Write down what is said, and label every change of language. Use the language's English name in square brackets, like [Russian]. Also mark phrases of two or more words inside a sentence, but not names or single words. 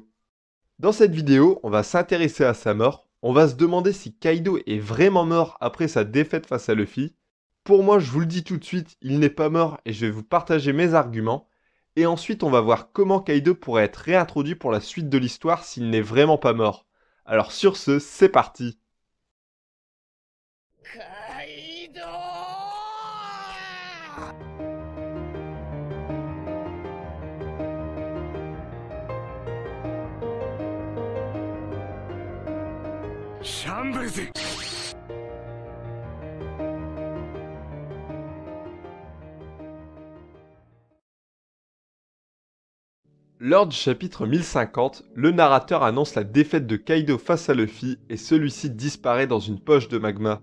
[French] Dans cette vidéo, on va s'intéresser à sa mort, on va se demander si Kaido est vraiment mort après sa défaite face à Luffy. Pour moi, je vous le dis tout de suite, il n'est pas mort et je vais vous partager mes arguments. Et ensuite, on va voir comment Kaido pourrait être réintroduit pour la suite de l'histoire s'il n'est vraiment pas mort. Alors sur ce, c'est parti. [Japanese] カイドウシャンブルズ [French] Lors du chapitre 1050, le narrateur annonce la défaite de Kaido face à Luffy et celui-ci disparaît dans une poche de magma.